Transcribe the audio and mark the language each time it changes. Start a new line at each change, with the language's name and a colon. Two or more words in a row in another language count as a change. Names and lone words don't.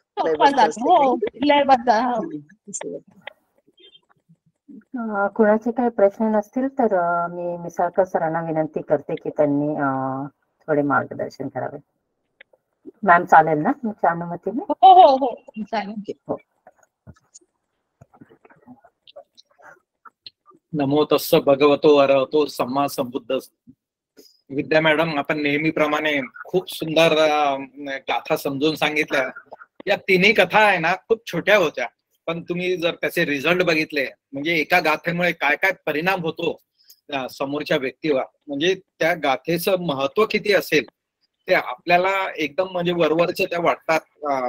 Marathi: लयबद्ध. कुणाचे काही प्रश्न नसतील तर मी मिसाळकर सरांना विनंती करते की त्यांनी थोडे मार्गदर्शन करावे. मॅम चालेल ना तुमच्या अनुमतीने? हो हो हो चालेल.
Pali: नमो तस्स भगवतो अरहतो सम्मा संबुद्ध.
Marathi: विद्या मॅडम, आपण नेहमीप्रमाणे खूप सुंदर गाथा समजून सांगितल्या. या तिन्ही कथा आहे ना खूप छोट्या होत्या, पण तुम्ही जर त्याचे रिझल्ट बघितले, म्हणजे एका गाथेमुळे काय काय परिणाम होतो समोरच्या व्यक्तीवर, म्हणजे त्या गाथेचं महत्व किती असेल ते आपल्याला एकदम म्हणजे वरवरचे त्या वाटतात.